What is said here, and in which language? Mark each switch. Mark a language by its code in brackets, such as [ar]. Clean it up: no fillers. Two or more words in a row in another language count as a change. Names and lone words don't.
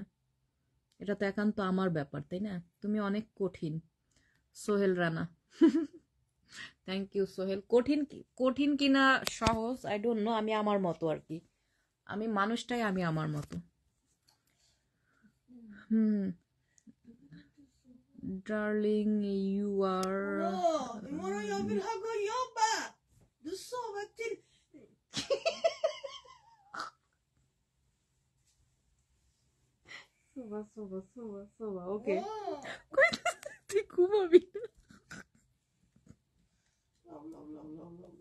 [bn] এটা তো একান্ত আমার ব্যাপার, তাই না? তুমি অনেক কঠিন, সোহেল রানা। [en] thank you [bn] সোহেল। কঠিন কিনা সহজ [en] I don't know, [bn] আমি আমার মতো আর কি, আমি মানুষটাই আমি আমার মতো। [en] হুম, darling you are [sv] Imorgon jag vill ha gå och jobba. Du sover till... [bn] সোভা ওকে। Åh, তুই ঘুমাবি না? [en] love, love, love, love,